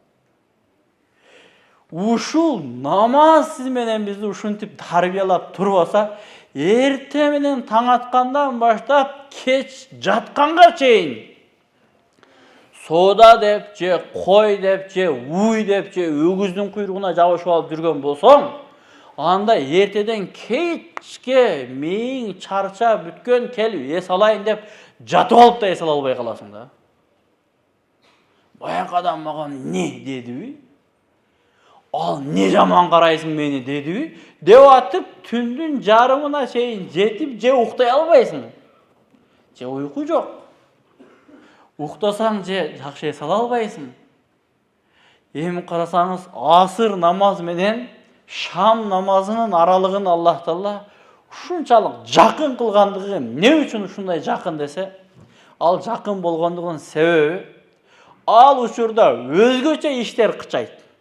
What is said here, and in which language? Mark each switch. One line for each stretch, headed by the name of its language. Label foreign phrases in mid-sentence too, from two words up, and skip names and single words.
Kyrgyz: Uşul namaz siz menen bizi uşuntip tarbiyalap turbasa, erte menen taң atkandan başlap keç jatkanga çeyin soda dep je, koy dep je, uy dep je, ögüzdün kuyruğuna jabışıp alıp жүрgөн bolsoň, Анда ертеден кечке миң чарча бүткөн келип эс алайын деп жатып алып да эс ала албай каласың да. Баягы адам маған не дедиби? Ал не жаман карайсың мени дедиби? Деп атып түндүн жарымына чейин жетип же уктай албайсың. Же уйку жок. Уктасаң же жакшы эс ала албайсың. Эми карасаңыз асыр намаз менен шам намазынын аралыгын Аллах Таала ушунчалык жакын кылгандыгы эмне үчүн ушундай жакын десе, ал жакын болгондугунун себеби ал учурда өзгөчө иштер кычайт.